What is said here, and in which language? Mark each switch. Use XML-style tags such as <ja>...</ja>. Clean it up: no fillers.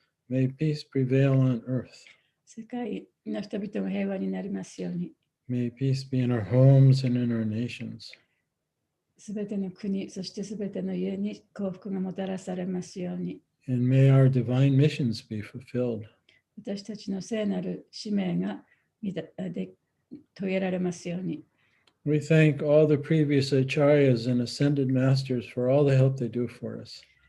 <en>May peace prevail on earth.</en> <ja>世界の人々が平和になりますように。</ja> <en>May peace be in our homes and in our nations.</en> <ja>すべての国、そしてすべての家に幸福がもたらされますように。</ja> <en>And may our divine missions be fulfilled.</en> <ja>私たちの聖なる使命が遂げられますように。</ja> <en>We thank all the previous acharyas and ascended masters for all the help they do for us.</en>